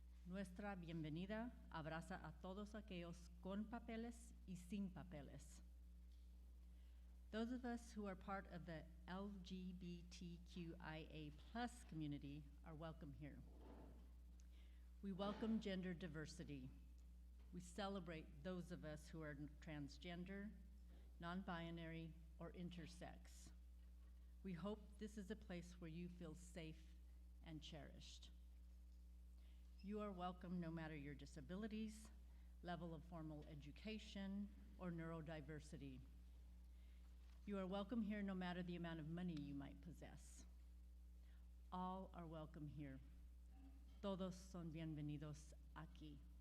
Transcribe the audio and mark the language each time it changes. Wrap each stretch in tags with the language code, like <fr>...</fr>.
<es>Nuestra bienvenida abraza a todos aquellos con papeles y sin papeles.</es> <en>Those of us who are part of the LGBTQIA+ community are welcome here. We welcome gender diversity. We celebrate those of us who are transgender, non-binary, or intersex. We hope this is a place where you feel safe and cherished. You are welcome no matter your disabilities, level of formal education, or neurodiversity. You are welcome here no matter the amount of money you might possess. All are welcome here.</en> <es>Todos son bienvenidos aquí.</es>